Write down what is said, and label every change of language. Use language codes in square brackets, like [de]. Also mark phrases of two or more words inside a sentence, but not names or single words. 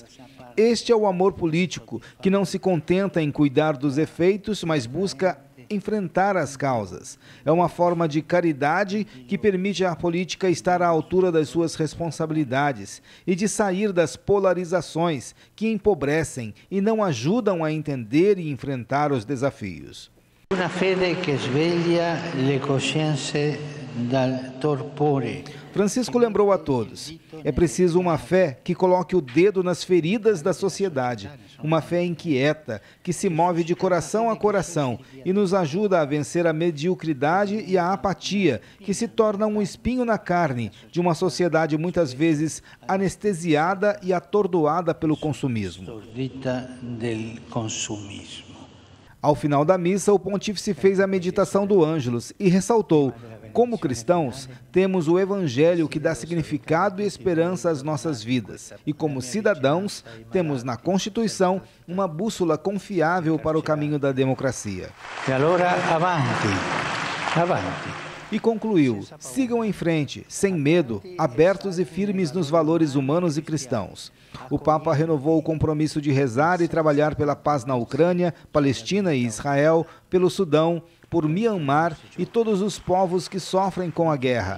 [pt] Este é o amor político, que não se contenta em cuidar dos efeitos, mas busca enfrentar as causas. É uma forma de caridade que permite à política estar à altura das suas responsabilidades e de sair das polarizações que empobrecem e não ajudam a entender e enfrentar os desafios. [it] Una fede che sveglia le coscienze dal torpore. [pt] Francisco lembrou a todos, é preciso uma fé que coloque o dedo nas feridas da sociedade, uma fé inquieta, que se move de coração a coração e nos ajuda a vencer a mediocridade e a apatia, que se torna um espinho na carne de uma sociedade muitas vezes anestesiada e atordoada pelo consumismo. Ao final da missa, o pontífice fez a meditação do Ângelus e ressaltou: como cristãos, temos o Evangelho que dá significado e esperança às nossas vidas. E como cidadãos, temos na Constituição uma bússola confiável para o caminho da democracia. [it] E allora avanti, avanti. [pt] E concluiu: sigam em frente, sem medo, abertos e firmes nos valores humanos e cristãos. O Papa renovou o compromisso de rezar e trabalhar pela paz na Ucrânia, Palestina e Israel, pelo Sudão, por Mianmar e todos os povos que sofrem com a guerra.